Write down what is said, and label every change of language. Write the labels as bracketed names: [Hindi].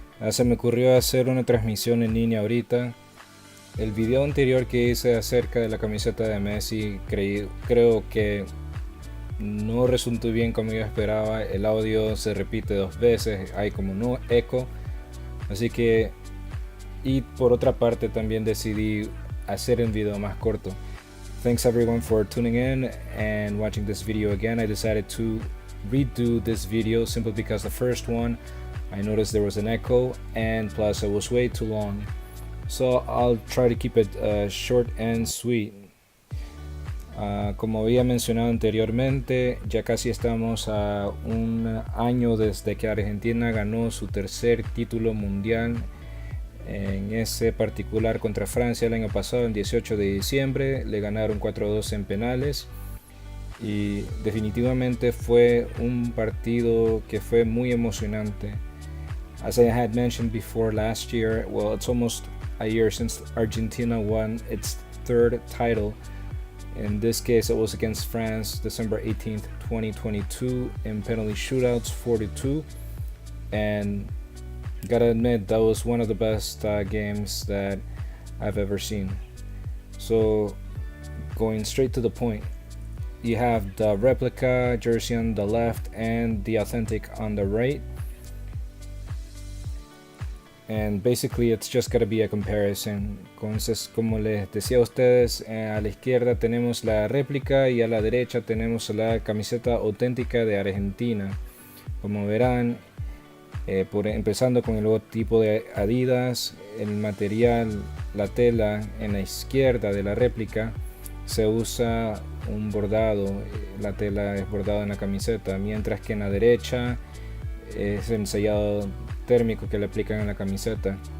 [Spanish] Se me ocurrió hacer una transmisión en línea ahorita. El video anterior que hice acerca de la camiseta de Messi creo que no resultó bien como yo esperaba. El audio se repite dos veces, hay como no eco. Así que, y por otra parte también decidí hacer un video más corto. [English] Thanks everyone for tuning in and watching this video again. I decided to redo this video simply because the first one I noticed there was an echo and plus it was way too long. So I'll try to keep it short and sweet. [Spanish] Como había mencionado anteriormente, ya casi estamos a un año desde que Argentina ganó su tercer título mundial, en ese particular contra Francia el año pasado, el 18 de diciembre. Le ganaron 4-2 en penales y definitivamente fue un partido que fue muy emocionante. [English] As I had mentioned before, last year, well, it's almost a year since Argentina won its third title. In this case, it was against France, December 18th, 2022, in penalty shootouts, 4-2. And gotta admit, that was one of the best games that I've ever seen. So, going straight to the point, you have the replica jersey on the left and the authentic on the right. And basically it's just gonna be a comparison. [Spanish] Entonces, como les decía a ustedes, a la izquierda tenemos la réplica y a la derecha tenemos la camiseta auténtica de Argentina. Como verán, empezando con el logotipo de Adidas, el material, la tela en la izquierda de la réplica se usa un bordado, la tela es bordada en la camiseta, mientras que en la derecha es ensayado térmico que le aplican en la camiseta.